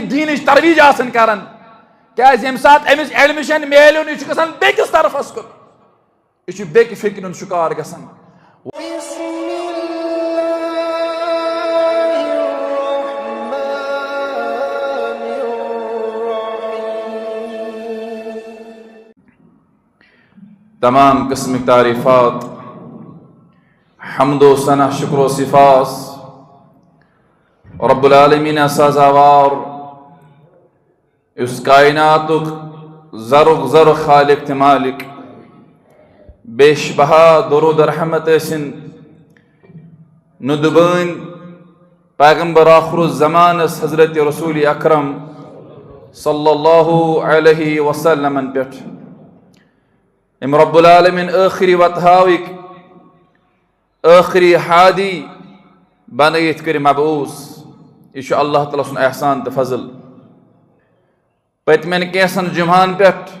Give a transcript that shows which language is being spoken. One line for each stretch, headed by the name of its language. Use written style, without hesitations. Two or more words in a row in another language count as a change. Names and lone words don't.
Kashmiri: دیٖنٕچ ترویج آسن کران کیازِ ییٚمہِ ساتہٕ أمِس ایڈمِشن میلیو نہٕ یہِ چھُ گژھان بیٚکِس طرفس کُن یہِ چھُ بیٚکہِ فکرِ ہُنٛد شِکار گژھان تمام قسمٕکۍ تعریفات حمد و ثنا شکر و صفاس رب العالمین سازاوار یُس کائناتُک زرُک زر خالق تہٕ مالک بیش بہا درود رحمت ٲسِن ندبٲنۍ پیغمبر آخر الزمانس حضرت رسول اکرم
Arabic: صلی اللہ علیہ وسلمن
Kashmiri: پٮ۪ٹھ ام رب العالمین ٲخری وتہاوٕکۍ ٲخری ہادی بنٲیِتھ کٔرۍ مبعوٗث یہِ چھُ اللہ تعالیٰ سُنٛد احسان تہٕ فضل پٔتمٮ۪ن کینٛژن جُمعن پٮ۪ٹھ